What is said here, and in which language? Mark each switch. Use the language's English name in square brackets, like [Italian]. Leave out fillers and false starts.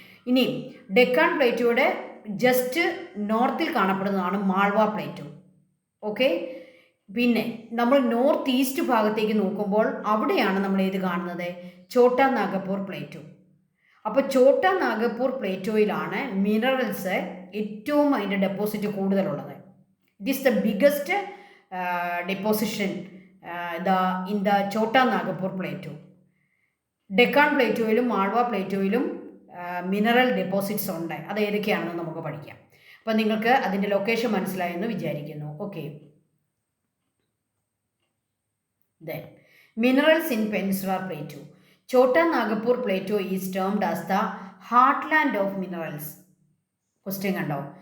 [Malayalam] ഇനി Deccan പ്ലേറ്റോയുടെ just നോർത്തിൽ കാണപ്പെടുന്നതാണ് Malwa Plato. Okay. പിന്നെ നമ്മൾ നോർത്ത് ഈസ്റ്റ് ഭാഗത്തേക്ക് നോക്കുമ്പോൾ അവിടെയാണ് നമ്മൾ ഏത് കാണുന്നത്? ഛോട്ടാ നാഗപ്പൂർ പ്ലേറ്റോ. അപ്പോൾ ഛോട്ടാ നാഗപ്പൂർ പ്ലേറ്റോയിലാണ് മിനറൽസ് ഏറ്റവും അതിൻ്റെ ഡെപ്പോസിറ്റ് കൂടുതലുള്ളത്. [English] It is the biggest deposition in the Chota Nagpur plateau. [Malayalam] Deccan പ്ലേറ്റോയിലും Malwa പ്ലേറ്റോയിലും mineral deposits ഉണ്ട്. അത് ഏതൊക്കെയാണെന്ന് നമുക്ക് പഠിക്കാം. അപ്പോൾ നിങ്ങൾക്ക് അതിൻ്റെ ലൊക്കേഷൻ മനസ്സിലായെന്ന് വിചാരിക്കുന്നു. Okay. [English] Then minerals in peninsular plateau. Chota Nagpur plateau is termed as the heartland of minerals. [Malayalam] Question കണ്ടോ?